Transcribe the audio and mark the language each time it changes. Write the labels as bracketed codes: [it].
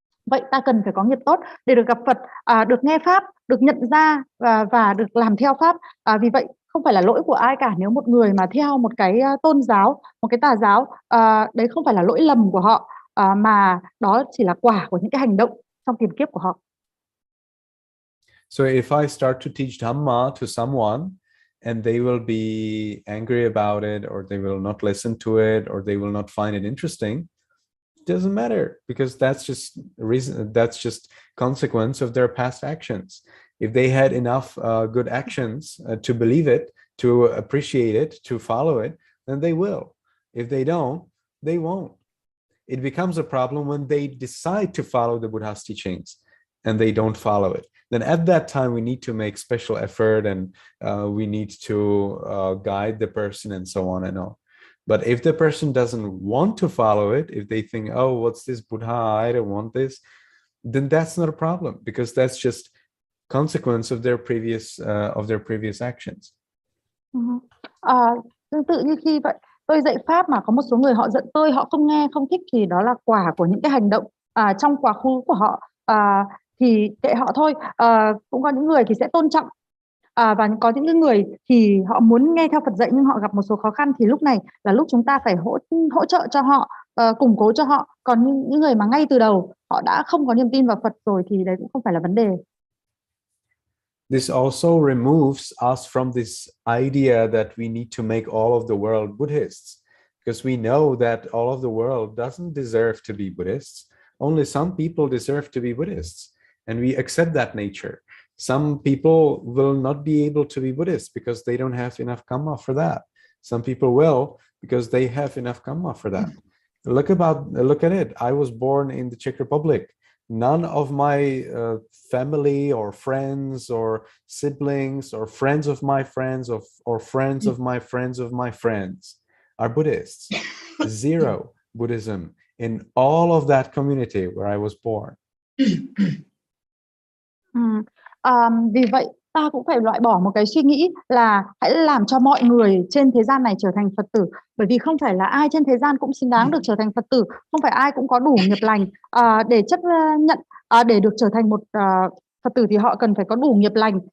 [vi] Vậy ta cần phải có nghiệp tốt để được gặp Phật, được nghe Pháp, được nhận ra và được làm theo Pháp. Vì vậy không phải là lỗi của ai cả nếu một người mà theo một cái tôn giáo, một cái tà giáo, đấy không phải là lỗi lầm của họ, mà đó chỉ là quả của những cái hành động trong tiền kiếp của họ. [en] So if I start to teach Dhamma to someone and they will be angry about it, or they will not listen to it, or they will not find it interesting, it doesn't matter, because that's just reason, that's just consequence of their past actions. If they had enough good actions to believe it, to appreciate it, to follow it, then they will. If they don't, they won't. It becomes a problem when they decide to follow the Buddha's teachings and they don't follow it. Then at that time we need to make special effort, and we need to guide the person and so on and on. But if the person doesn't want to follow it, if they think, oh, what's this Buddha, I don't want this, then that's not a problem, because that's just consequence of their previous actions. [vi] Tương tự như khi vậy tôi dạy Pháp mà có một số người họ giận tôi, họ không nghe, không thích, thì đó là quả của những cái hành động trong quá khứ của họ. Thì kệ họ thôi. Cũng có những người thì sẽ tôn trọng, và có những người thì họ muốn nghe theo Phật dạy nhưng họ gặp một số khó khăn, thì lúc này là lúc chúng ta phải hỗ trợ cho họ, củng cố cho họ. Còn những người mà ngay từ đầu họ đã không có niềm tin vào Phật rồi thì đấy cũng không phải là vấn đề. [en] This also removes us from this idea that we need to make all of the world Buddhists, because we know that all of the world doesn't deserve to be Buddhists. Only some people deserve to be Buddhists, and we accept that nature. Some people will not be able to be Buddhists because they don't have enough karma for that. Some people will because they have enough karma for that. Look at it. I was born in the Czech Republic. None of my family or friends or siblings or friends of my friends or friends of my friends of my friends are Buddhists. Zero Buddhism in all of that community where I was born. [vi] Vì vậy ta cũng phải loại bỏ một cái suy nghĩ là hãy làm cho mọi người trên thế gian này trở thành Phật tử, bởi vì không phải là ai trên thế gian cũng xứng đáng được trở thành Phật tử, không phải ai cũng có đủ nghiệp lành để chấp nhận để được trở thành một Phật tử, thì họ cần phải có đủ nghiệp lành.